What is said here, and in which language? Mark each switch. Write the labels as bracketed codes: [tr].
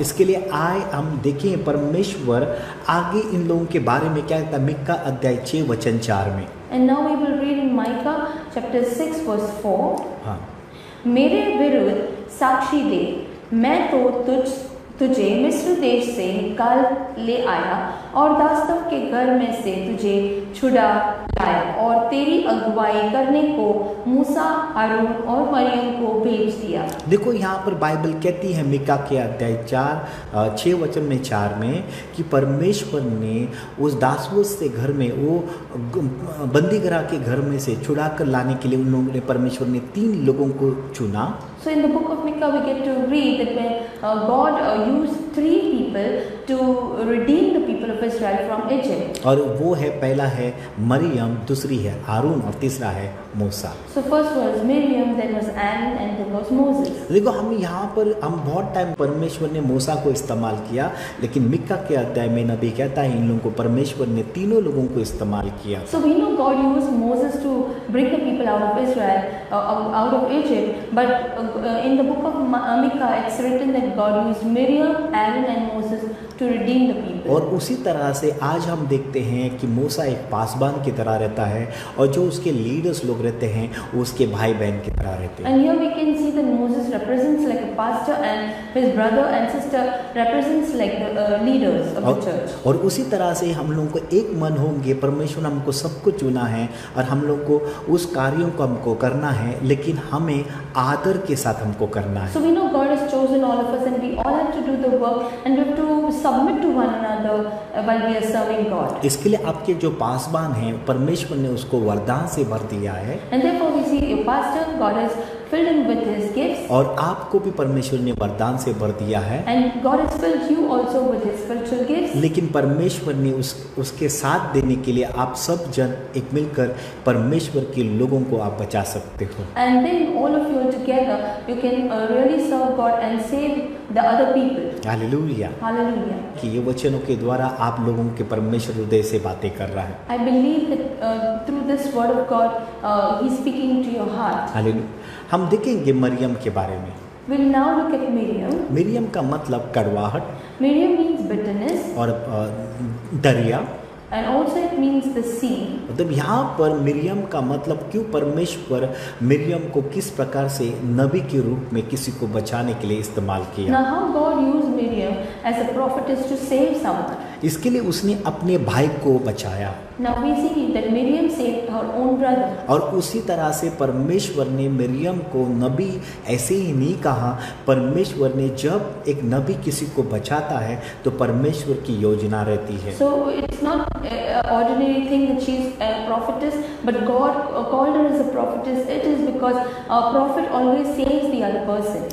[hi] इसके लिए आए हम देखें परमेश्वर आगे इन लोगों के बारे में क्या कहता है मिक्का अध्याय 6 वचन 4 में। [en] And now we will read in Micah chapter 6 verse 4. [hi] हाँ, मेरे विरुद्ध साक्षी दे, मैं तो तुझे मिस्र देश से निकाल ले आया और दास्तव के घर में से तुझे छुड़ा लाया और तेरी अगुवाई करने को मूसा, हारून और मरियम को भेज दिया। देखो यहाँ पर बाइबल कहती है मिक्का के अध्याय 6 वचन में 4 में कि परमेश्वर ने उस दासवत से घर में वो बंदीगृह के घर में से छुड़ा कर लाने के लिए उन लोगों ने परमेश्वर ने 3 लोगों को चुना। [en] So in the book of Micah we get to read that when God used 3 people to redeem the people of Israel from Egypt. [hi] और वो है, पहला है मरियम, दूसरी है हारून और तीसरा है मूसा। [en] So first was Miriam, then was Aaron and then was Moses. [hi] देखो हम यहाँ पर बहुत टाइम परमेश्वर ने मूसा को इस्तेमाल किया, लेकिन मिक्का के अध्याय में नबी कहता है इन लोगों को परमेश्वर ने तीनों लोगों को इस्तेमाल किया। [en] So we know God used Moses to bring the people out of Israel, out of Egypt, but in the book of Micah it's written that God used Miriam, Aaron and Moses to redeem the people. [hi] और उसी तरह से आज हम देखते हैं कि मूसा एक पासबान की तरह रहता है और जो उसके लीडर्स लोग रहते हैं वो उसके भाई बहन की तरह रहते हैं। [en] And here we can see that Moses represents like a pastor and his brother and sister represents like the leaders of the church. [hi] और उसी तरह से हम लोगों को एक मन होंगे, परमेश्वर ने हमको सबको चुना है और हम लोग को उस कार्यों को हमको करना है, लेकिन हमें आदर के साथ हमको करना है। [en] So we know God has chosen all of us and we all have to do the work and we have to submit to one another while we are serving God. [hi] इसके लिए आपके जो पासबान हैं परमेश्वर ने उसको वरदान से भर दिया है। [en] And therefore we see a pastor, God has filled him with his gifts. [hi] और आपको भी परमेश्वर ने वरदान से भर दिया है। [en] And God has filled you also with his spiritual gifts. [hi] लेकिन परमेश्वर ने उसके साथ देने के लिए आप सब जन एक मिलकर परमेश्वर के लोगों को आप बचा सकते हो। [en] And then all of you together you can really serve God and save the other people. [hi] Hallelujah. [en] Hallelujah. [hi] कि ये वचनों के द्वारा आप लोगों के परमेश्वर हृदय से बातें कर रहा है। [en] I believe that through this word of God, He's speaking to your heart. [hi] Hallelujah. हम देखेंगे मरियम के बारे में। [en] We'll now look at Miriam. [hi] Maryam का मतलब कड़वाहट [en] Miriam means bitterness [hi] और दरिया, [en] and also it means the sea. [hi] मतलब यहाँ पर मरियम का मतलब क्यों परमेश्वर मरियम को किस प्रकार से नबी के रूप में किसी को बचाने के लिए इस्तेमाल किया। [en] Now how God used Miriam as a prophetess to save someone. [hi] इसके लिए उसने अपने भाई को बचाया। [en] Now we see that Miriam saved her own brother. [hi] और उसी तरह से परमेश्वर ने मरियम को नबी ऐसे ही नहीं कहा। परमेश्वर ने जब एक नबी किसी को बचाता है तो परमेश्वर की योजना रहती है। [en] So it's not an ordinary thing that she's a prophetess, but God called her as a prophetess. It is because a prophet always saves the other person.